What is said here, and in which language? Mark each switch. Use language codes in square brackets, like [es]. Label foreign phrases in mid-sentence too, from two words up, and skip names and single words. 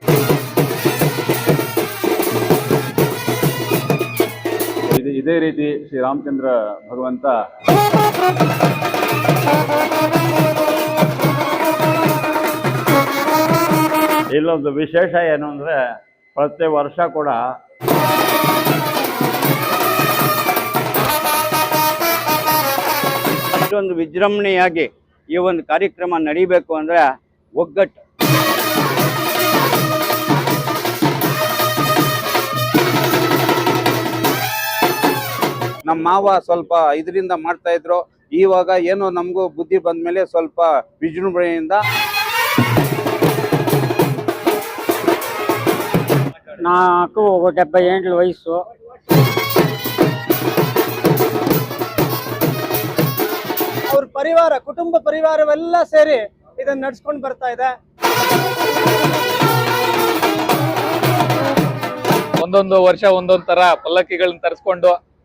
[kn] ಇದೇ ರೀತಿ ಶ್ರೀರಾಮಚಂದ್ರ ಭಗವಂತ ಇಲ್ಲೊಂದು ವಿಶೇಷ ಏನು ಅಂದ್ರೆ ಪ್ರತಿ ವರ್ಷ ಕೂಡ ಅಷ್ಟೊಂದು ವಿಜೃಂಭಣೆಯಾಗಿ ಈ ಒಂದು ಕಾರ್ಯಕ್ರಮ ನಡೀಬೇಕು ಅಂದ್ರೆ ಒಗ್ಗಟ್ಟು. ನಮ್ಮ ಮಾವ ಸ್ವಲ್ಪ ಇದರಿಂದ ಮಾಡ್ತಾ ಇದ್ರು. ಇವಾಗ ಏನೋ ನಮಗೂ ಬುದ್ಧಿ ಬಂದ್ಮೇಲೆ ಸ್ವಲ್ಪ ವಿಜೃಂಭಣೆಯಿಂದ [te] నాకు 70 ఏళ్ళ వయసు. [kn] ಅವ್ರ ಪರಿವಾರ, ಕುಟುಂಬ ಪರಿವಾರವೆಲ್ಲ ಸೇರಿ ಇದನ್ನ ನಡ್ಸ್ಕೊಂಡು ಬರ್ತಾ ಇದೆ. ಒಂದೊಂದು ವರ್ಷ ಒಂದೊಂದು ತರ ಪಲ್ಲಕ್ಕಿಗಳನ್ನ ತರಿಸ್ಕೊಂಡು